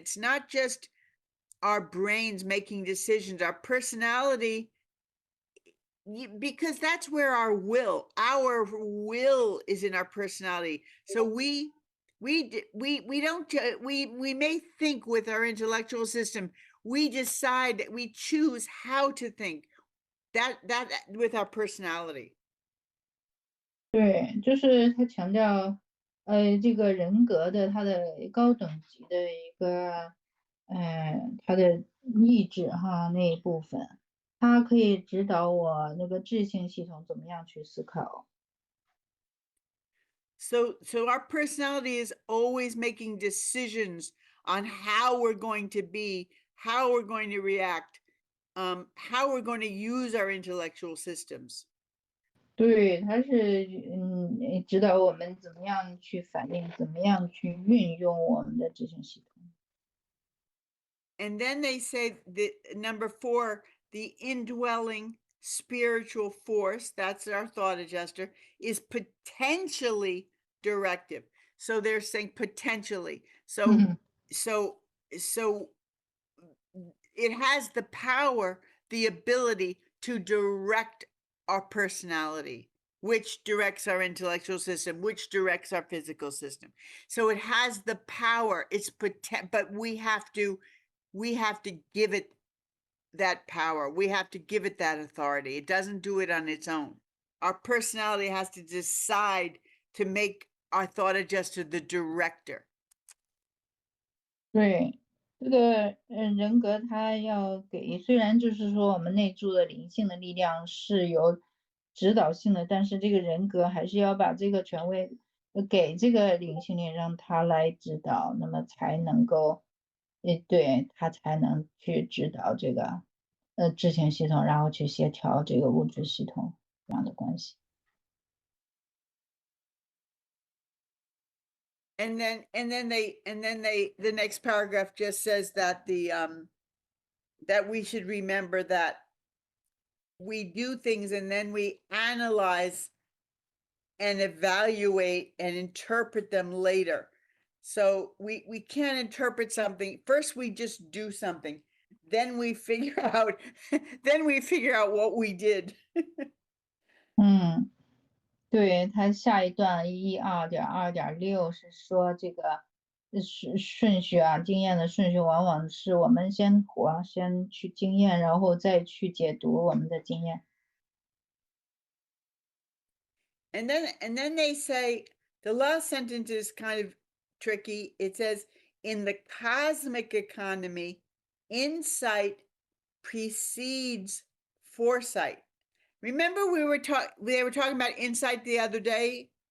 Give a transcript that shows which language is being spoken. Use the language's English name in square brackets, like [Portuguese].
[English] It's not just our brains making decisions, our personality, because that's where our will is in our personality. So we may think with our intellectual system, we decide that we choose how to think that with our personality. [Chinese] 对，就是他强调，这个人格的它的高等级的一个，它的意志哈那一部分，它可以指导我那个智性系统怎么样去思考。 [English] So our personality is always making decisions on how we're going to be, how we're going to react, how we're going to use our intellectual systems. [Chinese] 对，它是指导我们怎么样去反应，怎么样去运用我们的智性系统。 [English] And then they say that number 4, the indwelling spiritual force, that's our thought adjuster, is potentially directive. So they're saying potentially. So it has the power, the ability to direct our personality, which directs our intellectual system, which directs our physical system. So it has the power, but we have to give it that power. We have to give it that authority. It doesn't do it on its own. Our personality has to decide to make our thought adjuster the director. [Chinese] 对，这个人格它要给，虽然就是说我们内住的灵性的力量是有指导性的，但是这个人格还是要把这个权威给这个灵性力，让他来指导，那么才能够，对他才能去指导这个智性系统，然后去协调这个物质系统这样的关系。 [English] And then the next paragraph just says that that we should remember that we do things and then we analyze and evaluate and interpret them later. So we can't interpret something. First we just do something. Then we figure out what we did. [Chinese] 对，它下一段1.2.6是说这个顺序啊，经验的顺序往往是我们先活，先去经验，然后再去解读我们的经验。 [English] And then they say the last sentence is kind of tricky. It says, in the cosmic economy, insight precedes foresight. Remember they were talking about insight the other day?